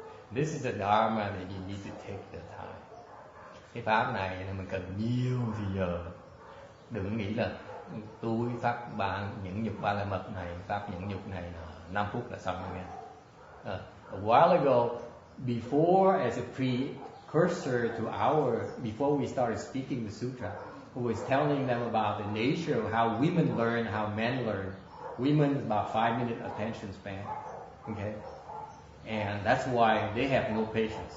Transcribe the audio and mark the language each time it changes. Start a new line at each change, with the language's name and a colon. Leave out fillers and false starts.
English: This is a dharma that you need to take the time.
Vietnamese: Cái pháp này mình cần nhiều thì giờ. Đừng nghĩ là tôi pháp bạn nhẫn nhục ba la mật này, pháp nhẫn nhục này là 5 phút là xong rồi.
English: A while ago, before as a precursor to before we started speaking the sutra, who was telling them about the nature of how women learn, how men learn. Women is about 5-minute attention span, okay, and that's why they have no patience.